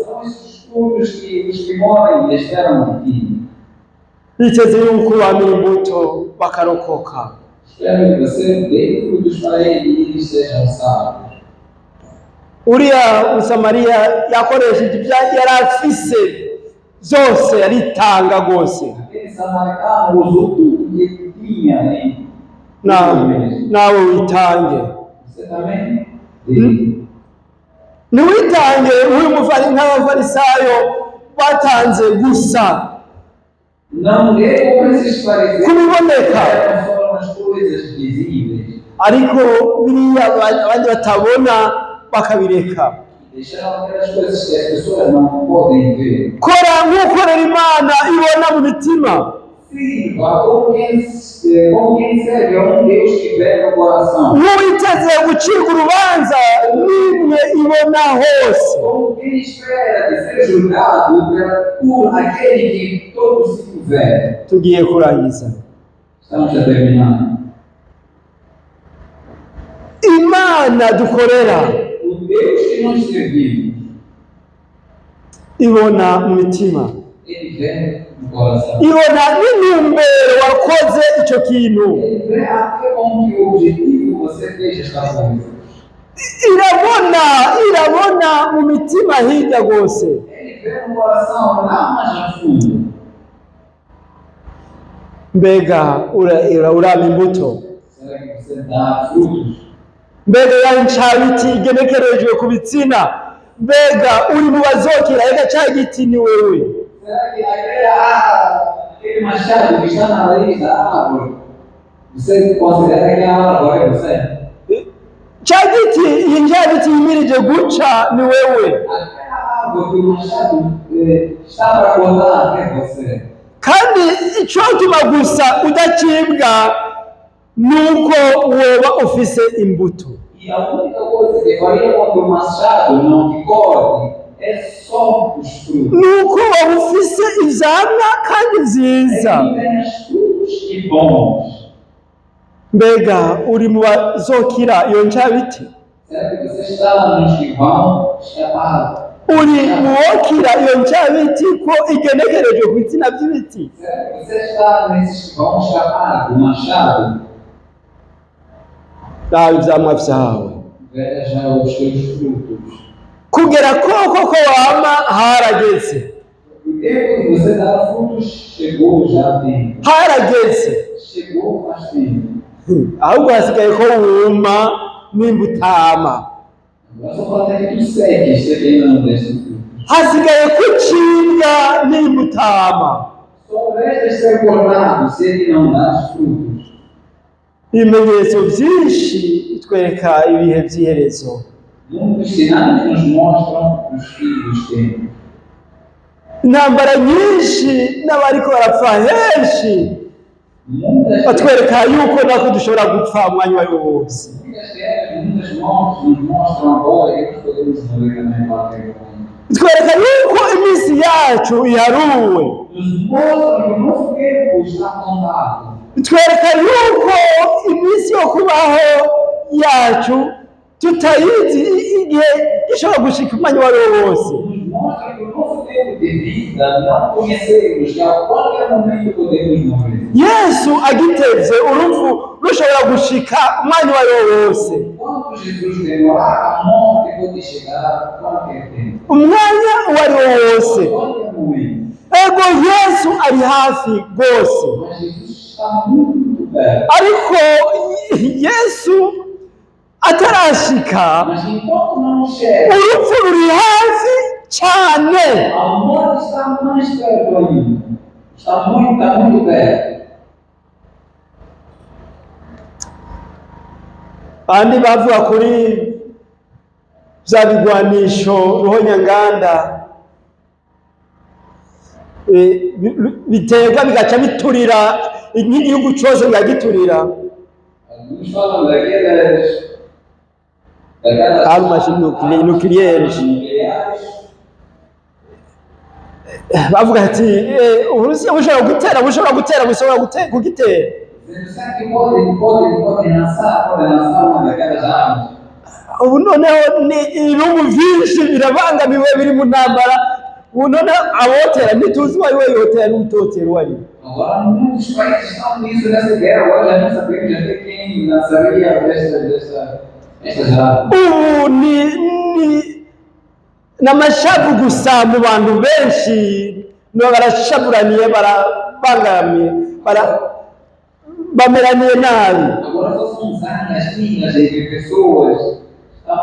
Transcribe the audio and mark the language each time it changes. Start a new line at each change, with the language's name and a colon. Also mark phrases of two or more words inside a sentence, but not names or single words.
Portuguese: São esses frutos que os que morrem esperam de ti.
Rundi: biteze yuko bamira imbuto bakarokoka.
Portuguese: Espero que você dê frutos para eles sejam salvos.
Rundi: Uriya Musamariya yakoresheje ibyo yari afise byose, yaritanga rwose.
Portuguese: Aquele samaritano usou tudo que ele tinha, né?
Rundi: Nawe witange.
Portuguese: Você também dê.
Rundi: ntiwitange nk'abafarisayo batanze gusa
Portuguese: Não dê como esses fariseus
Rundi: kubiboneka,
Portuguese: fizeram só nas coisas visíveis.
Rundi: ariko biriya abandi batabona bakabireka.
Portuguese: Deixaram aquelas coisas que as pessoas não podem ver.
Rundi: Kora nk'ukorera Imana ibona mu mitima.
Portuguese: Sirva como quem serve a Deus que vê no coração.
Rundi: Ntuwiteze gucirwa urubanza n'imwe ibona hose.
Portuguese: Como quem espera de ser julgado por aquele que todos se vê.
Rundi: Tugiye kurangiza.
Portuguese: Estamos a terminar.
Rundi: Imana dukorera,
Portuguese: O Deus que nós servimos,
Rundi: ibona mu mitima,
Portuguese: Ele vê no coração.
Rundi: ibona n'intumbero wakoze icyo kintu,
Portuguese: Ele vê até com que objetivo você fez esta coisa.
Rundi: irabona mu mitima hirya rwose.
Portuguese: Ele vê no coração lá mais a fundo.
Rundi: Mbega uraba imbuto,
Portuguese: Será que você dá frutos?
Rundi: mbega ya ncabiti igenekerejwe ku bitsina, mbega uri mu bazokera ega cya giti ni wewe.
Portuguese: Será que aquele machado que está na raiz da árvore, você considera que é a árvore é você?
Rundi: Cya giti, iyi ncabiti yimirije guca ni wewe.
Portuguese: Aquela árvore que o machado está para cortar é você.
Rundi: Kandi icyotuma gusa udacibwa nuko woba ufise imbuto.
Portuguese: E a única coisa que faria com que o machado não te corte é só os frutos.
Rundi: Nuko woba ufise ivyamwa kandi vyiza.
Portuguese: Ele tem os frutos e bons.
Rundi: Mbega uri mu bazokira iyo ncabiti?
Portuguese: Será que você está nos que vão escapar?
Rundi: Uri mu wokira iyo ncabiti ko igenekerejwe ku bitsina by'ibiti?
Portuguese: Será que você está nesses que vão escapar do machado?
Rundi: Raba ivyamwa vyawe.
Portuguese: Veja os seus frutos.
Rundi: Kugera koko KOWAMA harageze.
Portuguese: O tempo que você dá frutos chegou já tem.
Rundi: Harageze.
Portuguese: Chegou faz tempo.
Rundi: Ahubwo hasigaye ko wuma n'imbutama.
Portuguese: Agora só falta que tu segue, você ainda não desse fruto.
Rundi: Hasigaye kucibwa n'imbutama.
Portuguese: Só resta ser cortado se ele não dá frutos.
Rundi: Ibimenyetso byinshi bitwereka ibihe by'iherezo.
Portuguese: Muitos sinais nos mostram os filhos tempos.
Rundi: Intambara nyinshi n'abariko barapfa henshi
Portuguese: Muitas
Rundi: batwereka yuko nako dushobora gupfa umwanya uwo ari wo wose.
Portuguese: guerras, muitas mortes nos mostram agora que nós podemos morrer também para qualquer momento.
Rundi: Bitwereka yuko iminsi yacu iharuwe.
Portuguese: Nos mostra que o nosso tempo está contado.
Rundi: Bitwereka yuko iminsi yo kubaho yacu tutayizi igihe gishobora gushika umwanya uwo ari wo wose.
Portuguese: Nos mostra que o nosso tempo de vida não conhecemos, que a qualquer momento podemos morrer.
Rundi: Yesu agitevye urupfu rushobora gushika umwanya uwo ari wo wose.
Portuguese: Enquanto Jesus demorar, a morte pode chegar a qualquer tempo.
Rundi: Umwanya uwo ari wo wose.
Portuguese: Qualquer momento.
Rundi: Ego Yesu ari hafi rwose.
Portuguese: Mas Jesus está muito perto.
Rundi: Ariko Yesu atarashika
Portuguese: Mas enquanto não chega,
Rundi: urupfu ruri hafi cyane.
Portuguese: a morte está mais perto ainda. Está muito perto.
Rundi: Bandi bavuga kuri bya bigwanisho ruhonyanganda bitega bigaca biturira nk'igihugu cyose bigagiturira.
Portuguese: Alguns falam daquelas Armas nucleares.
Rundi: Bavuga ati Uburusiya bushobora gutera kugitera.
Portuguese: Será que pode lançar uma daquelas armas?
Rundi: Ubu noneho ni ibihugu byinshi birabangamiwe biri mu ntambara. Ubu noneho abotera ntituzi uwo ari we yotera n'utotera uwo ari we.
Portuguese: Agora, muitos países estão nisso nessa guerra. Agora já não sabemos até quem lançaria estas armas.
Rundi: Ubu ni n'amashavu gusa mu bantu benshi barashaburaniye barabangamiye bameraniye nabi.
Portuguese: Agora só são zangas, pingas de pessoas.